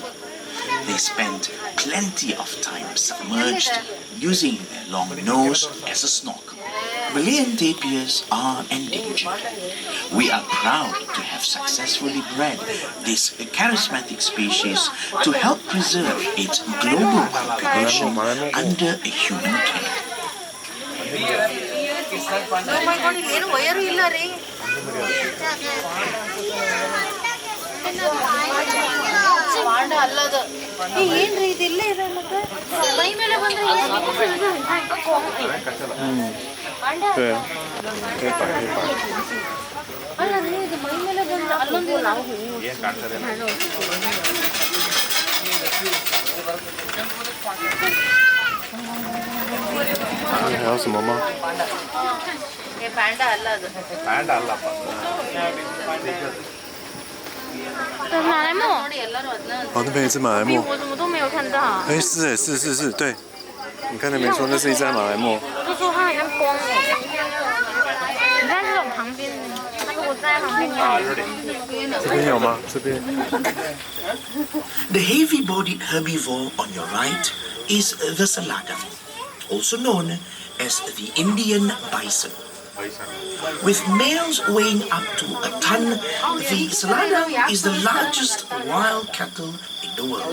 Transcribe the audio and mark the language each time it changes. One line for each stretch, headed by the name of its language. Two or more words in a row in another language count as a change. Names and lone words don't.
English: They spend plenty of time submerged, using their long nose as a snorkel. Malayan tapirs are endangered. We are proud to have successfully bred this charismatic species to help preserve its global population under a human care.
Kannada: ಏನ್ರಿ ಇದಿಲ್ಲೇ ಇದೆ ಮತ್ತೆ ಮೈ ಮೇಲೆ ಬಂದ್ರೆ
Chinese: 对，可以摆，可以摆。
Kannada: ಅಲ್ಲ ನೀವು ಇದು ಮೈ ಮೇಲೆ ಬಂದ್ರೆ ಅಲ್ಲೊಂದು ನಾವು
Chinese: 还有什么吗？
Kannada: ಪ್ಯಾಂಡ ಅಲ್ಲ ಅದು 马来貘
Chinese: 哦，那边有一只马来貘。我怎么都没有看到哎，是，对，你看那没错，那是一只马来貘。就说它好像光了你看这种旁边它如果在旁边这边有吗？这边。
English: The heavy-bodied herbivore on your right is the salada, also known as the Indian bison. With males weighing up to a ton, the salada is the largest wild cattle in the world.